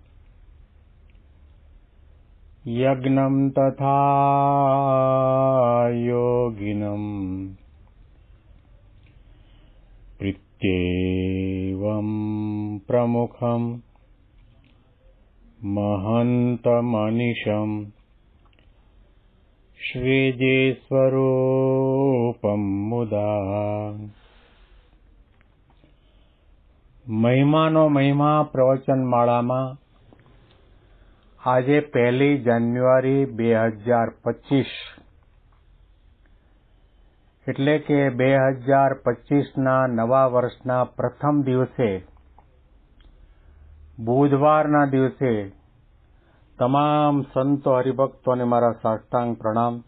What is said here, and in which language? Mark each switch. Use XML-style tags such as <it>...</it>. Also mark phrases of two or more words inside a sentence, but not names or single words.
<sa>यज्ञं तथा योगिनं प्रीत्येवं प्रमुखं महन्तमनिशं श्रीजीस्वरूपं मुदा</sa> <gu>મહિમાનો મહિમા પ્રવચનમાળામાં આજે 1 જાન્યુઆરી 2025 એટલે કે 2025ના નવા વર્ષના પ્રથમ દિવસે બુધવારના દિવસે તમામ સંતો હરિભક્તોને મારા સાષ્ટાંગ પ્રણામ.</gu>